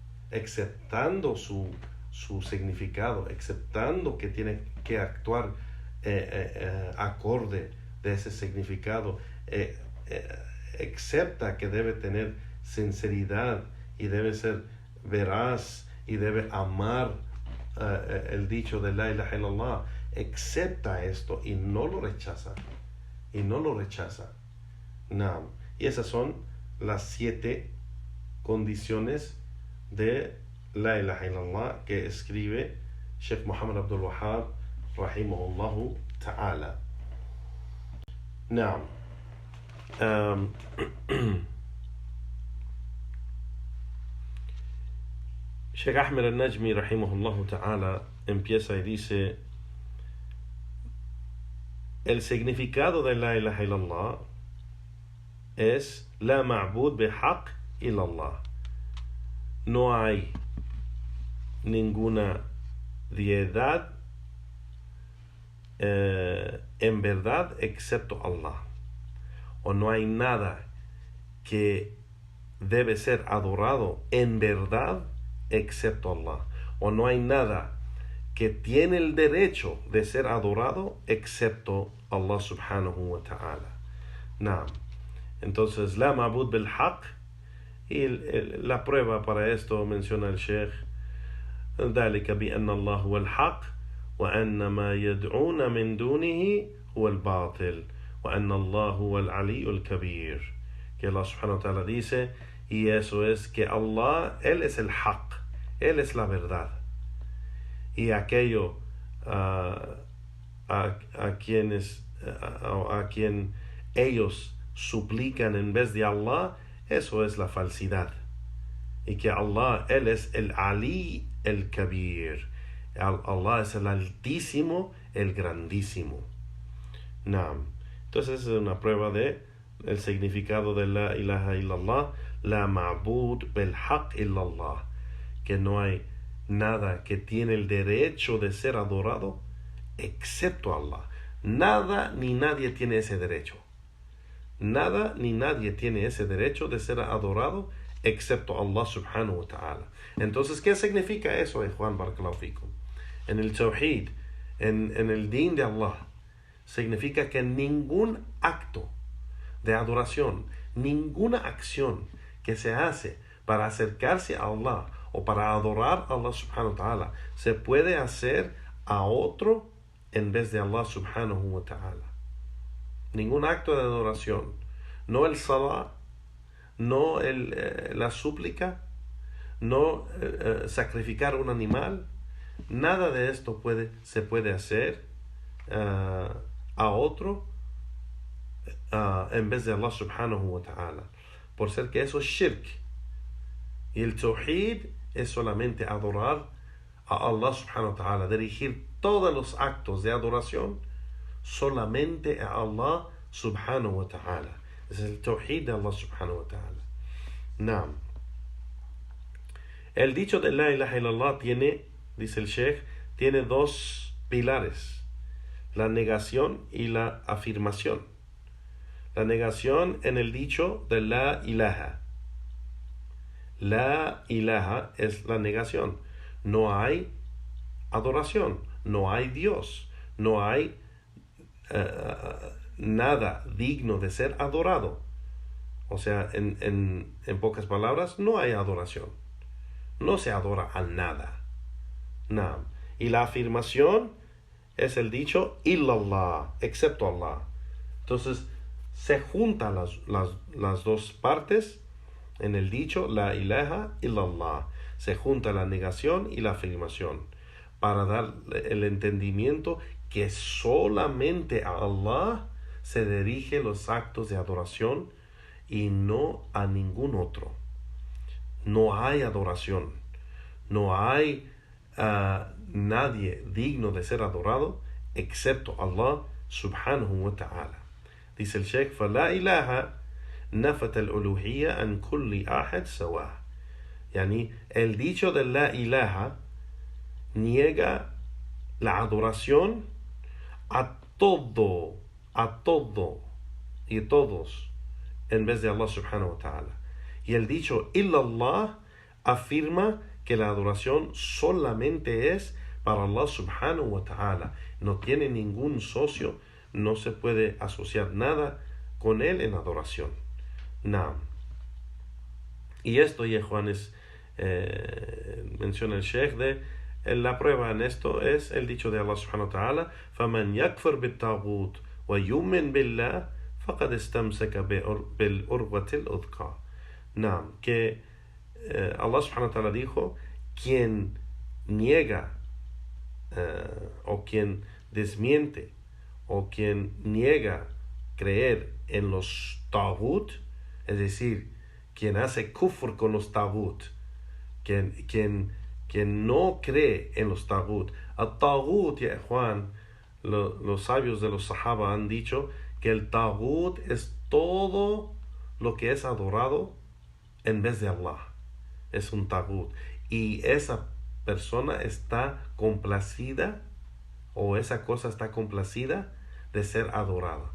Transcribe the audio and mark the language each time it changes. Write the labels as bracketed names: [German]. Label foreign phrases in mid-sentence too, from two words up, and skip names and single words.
[Spanish] su significado, aceptando que tiene que actuar acorde de ese significado, acepta que debe tener sinceridad y debe ser veraz y debe amar el dicho de [Arabic] لا إله إلا الله, [Spanish] acepta esto y no lo rechaza. Naam. Y esas son las 7 condiciones de [Arabic] لا إله إلا الله [Spanish] que escribe Sheikh Muhammad Abdul Wahhab [Arabic] رحمه الله تعالى. [Spanish] Naam. Sheikh Ahmed al-Najmi [Arabic] رحمه الله تعالى [Spanish] empieza y dice: el significado de [Arabic] لا إله إلا الله [Spanish] es [Arabic] لا معبود بحق إلا الله. [Spanish] No hay ninguna deidad en verdad excepto Allah, o no hay nada que debe ser adorado en verdad excepto Allah, o no hay nada que tiene el derecho de ser adorado excepto Allah [Arabic] سبحانه وتعالى. [Spanish] Naam. Entonces, [Arabic] لا معبود بالحق, [Spanish] y la prueba para esto menciona el Sheikh: [Arabic] ذلك بأن الله هو الحق وأن ما يدعون من دونه هو الباطل وأن الله هو العلي الكبير. [Spanish] Que Allah [Arabic] سبحانه وتعالى [Spanish] dice, y eso es que Allah, Él es el haq, Él es la verdad, y aquello a quien ellos suplican en vez de Allah, eso es la falsidad. Y que Allah, Él es el Ali, el Kabir. Allah es el Altísimo, el Grandísimo. Naam. Entonces es una prueba de el significado de [Arabic] لا إله إلا الله, لا معبود بالحق إلا الله, [Spanish] que no hay nada que tiene el derecho de ser adorado excepto Allah. Nada ni nadie tiene ese derecho. Nada ni nadie tiene ese derecho de ser adorado excepto Allah [Arabic] سبحانه وتعالى. [Spanish] Entonces, ¿qué significa eso, Juan [Arabic] بارك الله فيكم? [Spanish] En el Tawhid, en el Din de Allah, significa que ningún acto de adoración, ninguna acción que se hace para acercarse a Allah o para adorar a Allah [Arabic] سبحانه وتعالى [Spanish] se puede hacer a otro en vez de Allah [Arabic] سبحانه وتعالى. [Spanish] Ningún acto de adoración, no el salah, no la súplica, no sacrificar un animal, nada de esto se puede hacer a otro en vez de Allah [Arabic] سبحانه وتعالى, [Spanish] por ser que eso es shirk. Y el tawhid es solamente adorar a Allah [Arabic] سبحانه وتعالى, [Spanish] dirigir todos los actos de adoración solamente a Allah [Arabic] سبحانه وتعالى. [Spanish] Es el tawhid de Allah [Arabic] سبحانه وتعالى. [Spanish] Naam. El dicho de [Arabic] لا إله إلا الله [Spanish] tiene, dice el Sheikh, tiene 2 pilares: la negación y la afirmación. La negación en el dicho de [Arabic] لا إله. لا إله [Spanish] es la negación. No hay adoración, no hay Dios, no hay nada digno de ser adorado. O sea, en pocas palabras, no hay adoración. No se adora a nada. Naam. Y la afirmación es el dicho illallah, excepto Allah. Entonces, se juntan las 2 partes en el dicho [Arabic] لا إله إلا الله. [Spanish] Se junta la negación y la afirmación para dar el entendimiento que solamente a Allah se dirige los actos de adoración y no a ningún otro. No hay adoración, no hay nadie digno de ser adorado excepto Allah [Arabic] سبحانه وتعالى. [Spanish] Dice el Sheikh: [Arabic] فَلَا إِلَهَ نَفَتَ الْأُلُوهِيَّةَ عَنْ كُلِّ أَحَدٍ سَوَاهٍ. [Spanish] Yani, el dicho de [Arabic] لا إله [Spanish] niega la adoración a todo y todos en vez de Allah [Arabic] سبحانه وتعالى. [Spanish] Y el dicho illallah afirma que la adoración solamente es para Allah [Arabic] سبحانه وتعالى. [Spanish] No tiene ningún socio, no se puede asociar nada con él en adoración. Naam. Y esto, ya Juanes, menciona el Sheikh la prueba en esto es el dicho de Allah [Arabic] سبحانه وتعالى: فَمَنْ يَكْفُرْ بِالطَّاغُوتِ وَيُؤْمِنْ بِاللَّهِ فَقَدْ اسْتَمْسَكَ بِالْعُرْوَةِ الْوُثْقَى. [Spanish] Naam, que Allah subhanahu wa ta'ala dijo: quien niega o quien desmiente o quien niega creer en los taghut, es decir, quien hace kufr con los taghut, quien no cree en los taghut. Al taghut, ya Juan, los sabios de los sahaba han dicho que el taghut es todo lo que es adorado en vez de Allah. Es un taghut. Y esa persona está complacida, o esa cosa está complacida de ser adorada.